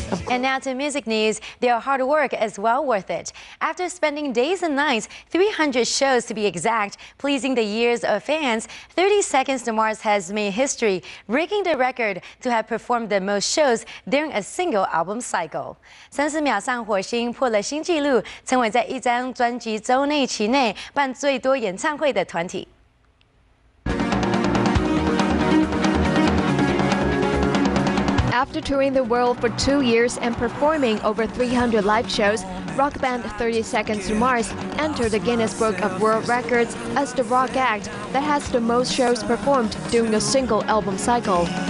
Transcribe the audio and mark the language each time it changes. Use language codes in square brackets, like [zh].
[en] And now to music news. Their hard work is well worth it. After spending days and nights, 300 shows to be exact, pleasing the ears of fans, 30 Seconds to Mars has made history, breaking the record to have performed the most shows during a single album cycle. [zh] 30秒上火星破了新纪录，成为在一张专辑周内期内办最多演唱会的团体。 [en] After touring the world for 2 years and performing over 300 live shows, rock band 30 Seconds to Mars entered the Guinness Book of World Records as the rock act that has the most shows performed during a single album cycle.